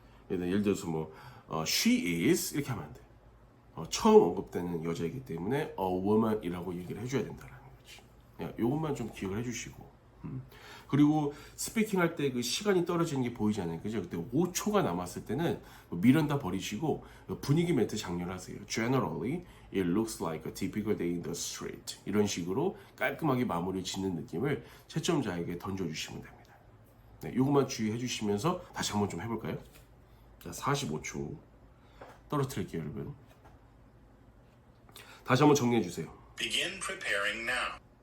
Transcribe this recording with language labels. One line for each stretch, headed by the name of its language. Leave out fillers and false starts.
Korean: 예를 들어서 뭐
English: she is
Korean: 이렇게 하면 안 돼. 처음 언급되는 여자이기 때문에
English: a woman
Korean: 이라고 얘기를 해줘야 된다라는 거지. 이것만 좀 기억을 해주시고. 그리고 스피킹 할 때 그 시간이 떨어지는 게 보이잖아요. 그죠? 그때 5초가 남았을 때는 미련다 버리시고 분위기 멘트 장렬하세요.
English: Generally, it looks like a typical day in the street.
Korean: 이런 식으로 깔끔하게 마무리 짓는 느낌을 채점자에게 던져주시면 됩니다. 네, 이것만 주의해 주시면서 다시 한번 좀 해볼까요? 자, 45초 떨어뜨릴게요, 여러분. 다시 한번 정리해 주세요.
English: Begin preparing now.